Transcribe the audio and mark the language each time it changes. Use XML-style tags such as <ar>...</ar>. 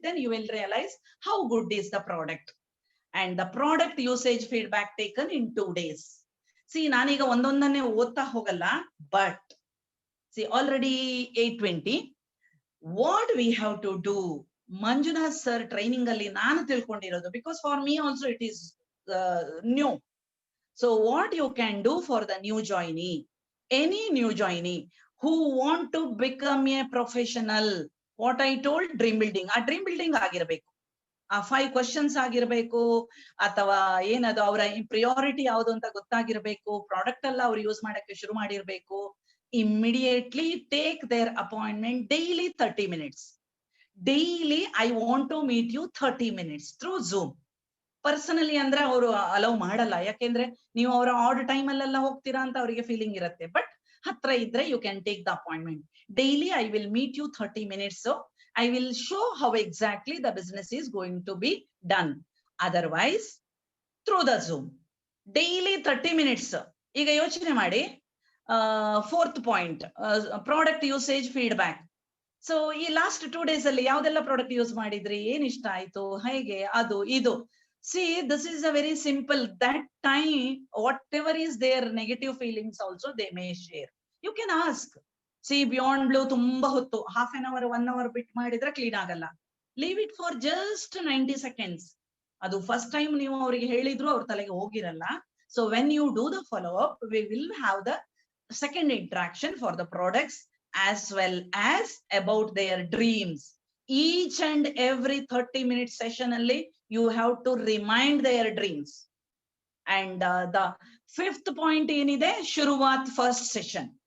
<en>Then you will realise how good is the product. And the product usage feedback taken in 2 days. See,</en> <kn>ನಾನೀಗ ಒಂದೊಂದನ್ನೇ ಓದ್ತಾ ಹೋಗಲ್ಲ,</kn> <en>but see already 8:20. What we have to do,</en> <kn>Manjunath sir training ಅಲ್ಲಿ ನಾನು ತಿಳ್ಕೊಂಡಿರೋದು,</kn> <en>because for me also it is new. So what you can do for the new joinee, any new joinee who want to become a professional, what I told, dream building.</en> <kn>ಆ dream building ಆಗಿರ್ಬೇಕು. ಆ 5 questions ಆಗಿರ್ಬೇಕು, ಅಥವಾ ಏನದು ಅವರ priority ಯಾವುದು ಅಂತ ಗೊತ್ತಾಗಿರ್ಬೇಕು. Product ಎಲ್ಲ ಅವ್ರು ಯೂಸ್ ಮಾಡಕ್ಕೆ ಶುರು ಮಾಡಿರ್ಬೇಕು.</kn> <en>Immediately take their appointment daily 30 minutes. Daily I want to meet you 30 minutes through Zoom.</en> <kn>Personally ಅಂದ್ರೆ ಅವರು ಅಲೌ ಮಾಡಲ್ಲ, ಯಾಕೆಂದ್ರೆ ನೀವು ಅವರ ಆಡ್ ಟೈಮ್ ಅಲ್ಲೆಲ್ಲ ಹೋಗ್ತೀರಾ ಅಂತ ಅವರಿಗೆ ಫೀಲಿಂಗ್ ಇರುತ್ತೆ.</kn> <en>but</en> <kn>ಹತ್ರ ಇದ್ರೆ</kn> <en>You can take the appointment. Daily I will meet you 30 minutes. I will show how exactly the business is going to be done. Otherwise, through the Zoom, daily 30 minutes.</en> <kn>ಈಗ ಯೋಚನೆ ಮಾಡಿ,</kn> <en>Fourth point, product usage feedback.</en> <kn>So ಈ last 2 days ಅಲ್ಲಿ ಯಾವ್ದೆಲ್ಲ product use ಮಾಡಿದ್ರಿ, ಏನ್ ಇಷ್ಟ ಆಯ್ತು, ಹೇಗೆ, ಅದು ಇದು.</kn> <en>See this is a very simple. That time whatever is there negative feelings also they may share. You can ask.</en> <kn>C beyond blue ತುಂಬಾ ಹೊತ್ತು,</kn> <en>half an hour</en> <kn>1 hour ಬಿಟ್ ಮಾಡಿದ್ರೆ ಕ್ಲೀನ್ ಆಗಲ್ಲ.</kn> <en>Leave it for just 90 seconds.</en> <kn>ಅದು first time ನೀವು ಅವರಿಗೆ ಹೇಳಿದ್ರು ಅವ್ರ ತಲೆಗೆ ಹೋಗಿರಲ್ಲ.</kn> <en>So when you do the follow up, we will have the second interaction for the products as well as about their dreams. Each and every 30-minute session alli you have to remind their dreams. And the fifth point enide Shuruvat first session.</en>